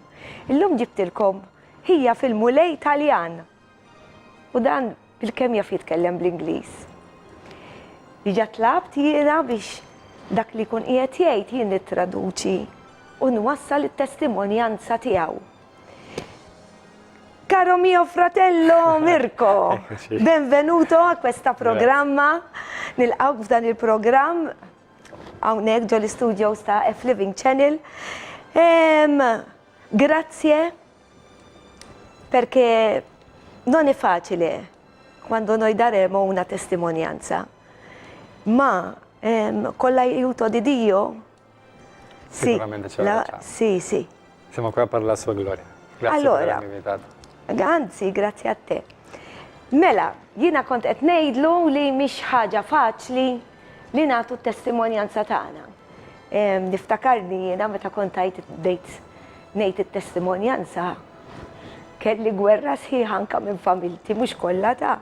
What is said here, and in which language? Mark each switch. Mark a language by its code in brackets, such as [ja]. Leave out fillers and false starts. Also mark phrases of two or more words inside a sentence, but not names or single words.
[mt] Illum ġibtilkom hija fil-mulej Taljan. U dan bil-kemm jaf jitkellem bl-Ingliż. Diġà tlabt jiena biex dak li jkun qiegħed jgħid jien nittraduċi u nwassal it-testimonjanza tiegħu. [it] caro mio fratello Mirko, Eccoci. benvenuto a questo programma, [mt] f'dan il-programm hawnhekk ġo l-studios ta' F Living Channel. [it] Grazie perché non è facile quando noi daremo una testimonianza, ma con l'aiuto di Dio Sicuramente ce la facciamo. sì, sì. Siamo qua per la sua gloria. Grazie Allora, per avermi invitato. Anzi, grazie a te. [mt] Mela, jiena kont qed ngħidlu li mhix ħaġa faċli li nagħtu t-testimonjanza tagħna. Niftakarni jiena meta kont bdejt ngħid it-testimonjanza kelli gwerra sħiħa anke minn familti mhux kollha ta'.